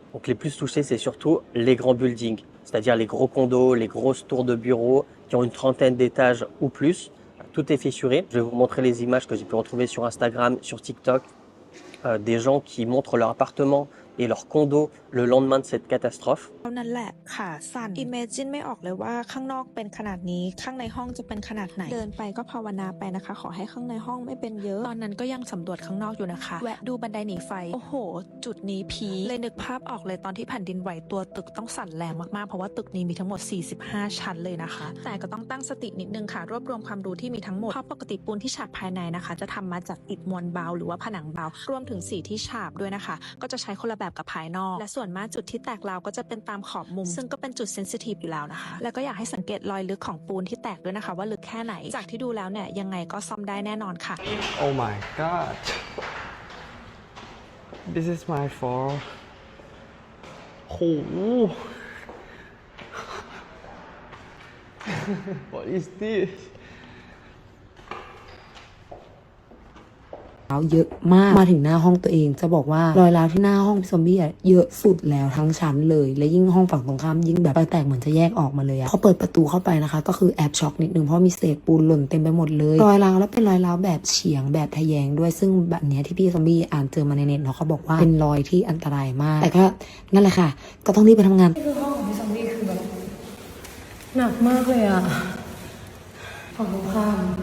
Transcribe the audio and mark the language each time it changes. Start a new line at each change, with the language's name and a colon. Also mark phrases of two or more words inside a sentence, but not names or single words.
French: Donc les plus touchés, c'est surtout les grands buildings, c'est-à-dire les gros condos, les grosses tours de bureaux qui ont une trentaine d'étages ou plus. Tout est fissuré. Je vais vous montrer les images que j'ai pu retrouver sur Instagram, sur TikTok, des gens qui montrent leur appartement et leur condo le lendemain de cette catastrophe.
Thai: นั่นแหละขาสั่น Imagine ไม่ออกเลยว่าข้างนอกเป็นขนาดนี้ข้างในห้องจะเป็นขนาดไหนเดินไปก็ภาวนาไปนะคะขอให้ข้างในห้องไม่เป็นเยอะตอนนั้นก็ยังสำรว จข้างนอกอยู่นะคะแวะดูบันไดหนีไฟโอ้โหจุดนี้พีคเลยนึกภาพออกเลยตอนที่แผ่นดินไหวตัวตึกต้องสั่นแรงมากๆเพราะว่าตึกนี้มีทั้งหมด45ชั้นเลยนะคะแต่ก็ต้องตั้งสตินิดนึงค่ะรวบรวมความรู้ที่มีทั้งหมดเพราะปกติปูนที่ฉาบภายในนะคะจะทำมาจากอิฐมวลเบาหรือว่าผนังเบารวมถึงสีที่ฉาบด้วยนะคะก็จะใช้คนละแบบกับภายนอกและส่วนมากจุดที่แตกราวก็จะเป็นตามขอบมุมซึ่งก็เป็นจุดเซนซิทีฟอยู่แล้วนะคะแล้วก็อยากให้สังเกตรอยลึกของปูนที่แตกด้วยนะคะว่าลึกแค่ไหนจากที่ดูแล้วเนี่ยยังไงก็ซ่อมได้แน่นอนค่ะ
English: Oh my god This is my fault โห What is this
Thai: เยอะมากมาถึงหน้าห้องตัวเองจะบอกว่ารอยร้าวที่หน้าห้องพี่ซอมบี้เยอะสุดแล้วทั้งชั้นเลยและยิ่งห้อง ฝั่งตรงข้ามยิ่งแบบรอยแตกเหมือนจะแยกออกมาเลยพอเปิดประตูเข้าไปนะคะก็คือแอบช็อกนิดนึงเพราะมีเศษปูนหล่นเต็มไปหมดเลยรอยร้าวแล้วเป็นรอยร้าวแบบเฉียงแบบทะแยงด้วยซึ่งแบบนี้ที่พี่ซอมบี้อ่านเจอมาในเน็ตเนาะเขาบอกว่าเป็นรอยที่อันตรายมากแต่ก็นั่นแหละค่ะก็ต้องรีบไปทำงานคือห้องของพี่ซอมบี้คือแบบหนักมากเลยฝั่งตรงข้าม